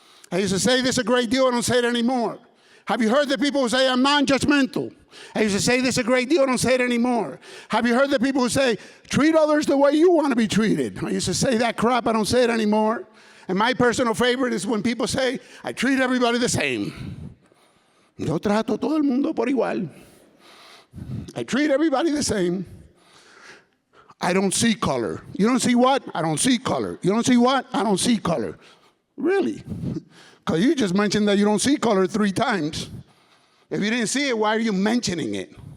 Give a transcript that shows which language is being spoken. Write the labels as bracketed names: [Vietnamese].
[English] I used to say this a great deal, I don't say it anymore. Have you heard the people who say, I'm non-judgmental? I used to say this a great deal, I don't say it anymore. Have you heard the people who say, treat others the way you want to be treated? I used to say that crap, I don't say it anymore. And my personal favorite is when people say, I treat everybody the same. [Spanish] Yo trato todo el mundo por igual. [English] I treat everybody the same. I don't see color. You don't see what? I don't see color. You don't see what? I don't see color. Really? Because you just mentioned that you don't see color 3 times. If you didn't see it, why are you mentioning it?